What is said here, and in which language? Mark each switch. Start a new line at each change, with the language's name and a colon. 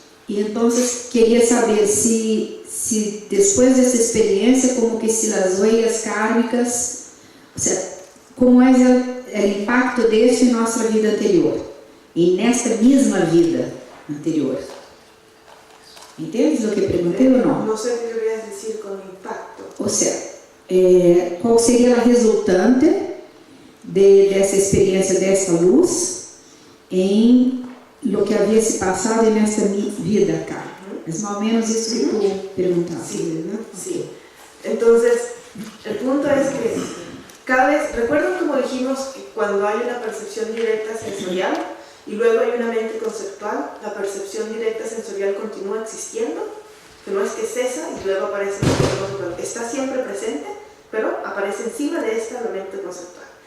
Portuguese: E então queria saber se depois dessa experiência, como que se as
Spanish: huellas kármicas,
Portuguese: ou seja, como é o impacto disso em nossa vida anterior e nesta mesma vida anterior. ¿Entendes o que perguntei ou não?
Spanish: No sé qué querías decir con impacto.
Portuguese: Ou seja, qual seria a resultante dessa experiência dessa luz em lo que havia se passado nesta vida acá? É mais ou menos isso que tu perguntaste.
Spanish: Sí, ¿no? Sí. Entonces, el punto es que cada vez, ¿recuerdan como dijimos que cuando hay una percepción directa sensorial y luego hay una mente conceptual, la percepción directa sensorial continúa existiendo? Que no es que cesa y luego aparece la mente conceptual. Está siempre presente, pero aparece encima de esta la mente conceptual.